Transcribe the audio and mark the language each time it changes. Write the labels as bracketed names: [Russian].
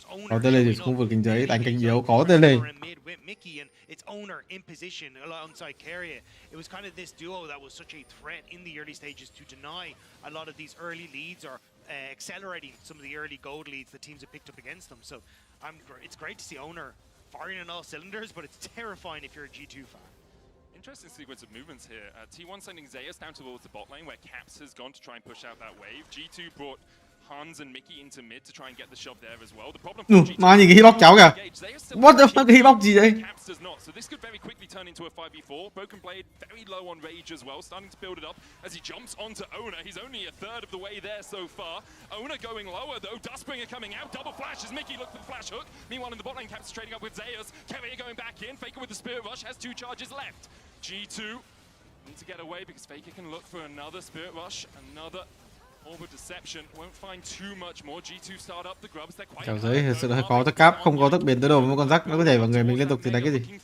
[Vietnamese] Có tele thì không vượt kinh giấy, đánh cánh yếu, có tele. [English] It's Owner in position alongside Keria. It was kind of this duo that was such a threat in the early stages to deny a lot of these early leads or accelerating some of the early gold leads the teams have picked up against them. So it's great to see Owner firing on all cylinders, but it's terrifying if you're a G2 fan. Interesting sequence of movements here. T1 sending Zeus down towards the bot lane where Caps has gone to try and push out that wave. G2 brought Hans and Mickey into mid to try and get the shove there as well. The problem for G2 [Vietnamese] mà nhìn cái hitbox cháu kìa. [English] What the fuck, [Vietnamese] cái hitbox gì đấy? [English] Caps does not. So this could very quickly turn into a 5v4. Broken Blade very low on rage as well, starting to build it up as he jumps onto Owner. He's only a third of the way there so far. Owner going lower though. Dustbringer coming out. Double flash as Mickey looks for the flash hook. Meanwhile in the bot lane, Caps trading up with Zeus. Carrier going back in. Faker with the Spirit Rush has 2 charges left. G2 need to get away because Faker can look for another Spirit Rush, another Orb Deception. Won't find too much more. G2 start up the grubs. They're quite. [Vietnamese] Cảm thấy thật sự là hơi khó cho Cap, không có tốc biến tới đầu với con rắc nó có thể vào người mình liên tục thì đánh cái gì?